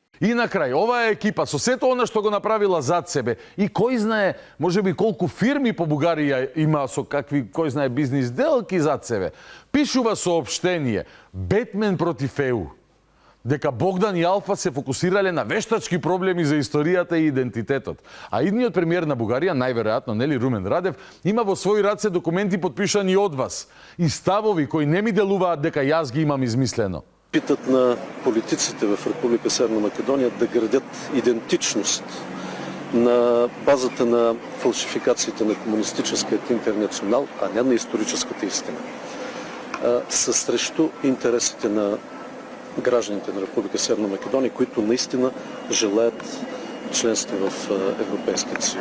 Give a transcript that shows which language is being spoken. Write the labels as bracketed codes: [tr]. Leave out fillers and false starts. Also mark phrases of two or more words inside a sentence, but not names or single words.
[mk] И на крај, оваа екипа со сето она што го направила зад себе и кој знае, можеби колку фирми по Бугарија има со какви, кој знае, бизнис делки зад себе, пишува соопштение Бетмен против ЕУ, дека Богдан и Алфа се фокусирале на вештачки проблеми за историјата и идентитетот. А идниот премиер на Бугарија, најверојатно, нели, Румен Радев, има во своји раце документи подпишани од вас и ставови кои не ми делуваат дека јас ги имам измислено. [bg] Опитът на политиците в Република Северна Македония да градят идентичност на базата на фалшификациите на комунистическият интернационал, а не на историческата истина, са срещу интересите на гражданите на Република Северна Македония, които наистина желаят членство в Европейския съюз.